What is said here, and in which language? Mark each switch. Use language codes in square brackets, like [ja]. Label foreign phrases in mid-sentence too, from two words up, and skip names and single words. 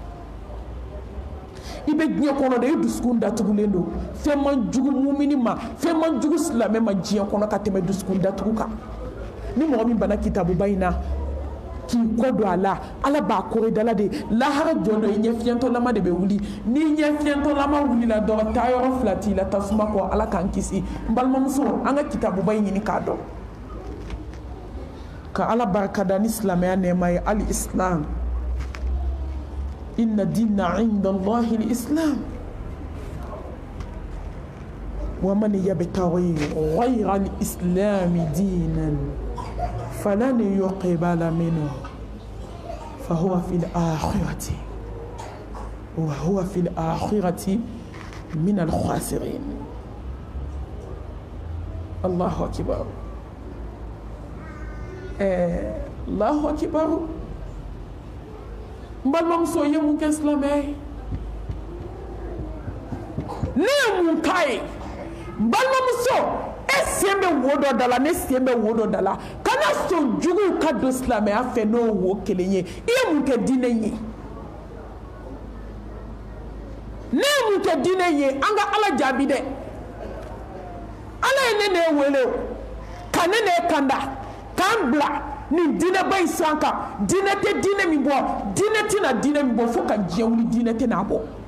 [bm] i bɛ diɲɛ kɔnɔ de i dusukun datugulen don fɛn man jugu mumini ma fɛn man jugu silamɛ ma diɲɛ kɔnɔ ka tɛmɛ dusukun datugu kan ni mɔgɔ min banna kitabuba in na k'i kɔ don a la ala b'a kɔrɔ i dala de lahara jɔn dɔ i ɲɛ fiyɛntɔlama de bɛ wuli n'i ɲɛ fiyɛntɔlama wulila dɔrɔn taayɔrɔ fila t'i la tasuma kɔ ala k'an kisi n balimamuso an ka kitabuba in ɲini k'a dɔn ka ala barika da ni silamɛya nɛɛma ye hali islam [ar] إن الدين عند الله الإسلام ومن يبتغ غير الإسلام دينا فلن يقبل منه فهو في الآخرة وهو في الآخرة من الخاسرين. الله أكبر. الله أكبر. [bm] Mbalamuso ye mun kɛ silamɛ ye ne ye mun k'a ye balimamuso e sen bɛ wo dɔ da la ne sen bɛ wo dɔ da la kana sɔn juguw ka don silamɛya fɛ n'o wo kelen ye i ye mun kɛ diinɛ in ye ne ye mun kɛ diinɛ in ye an ka ala jaabi dɛ ala ye ne wele ka ne kanda k'an bila nin diinɛba in san kan diinɛ tɛ diinɛ min bɔ diinɛ tɛna diinɛ min bɔ fo ka diɲɛ wuli diinɛ tɛna bɔ